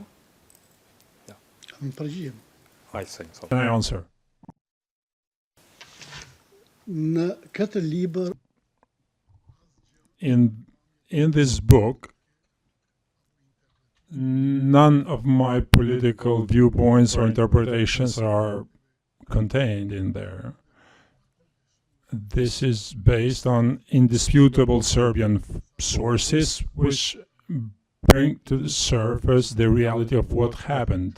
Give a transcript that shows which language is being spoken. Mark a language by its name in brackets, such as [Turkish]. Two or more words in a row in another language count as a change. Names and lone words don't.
[English] Pražijam. I think so. Can I answer? [Albanian] Në këtë libër [English] In this book, none of my political viewpoints or interpretations are contained in there. This is based on indisputable Serbian sources which bring to the surface the reality of what happened.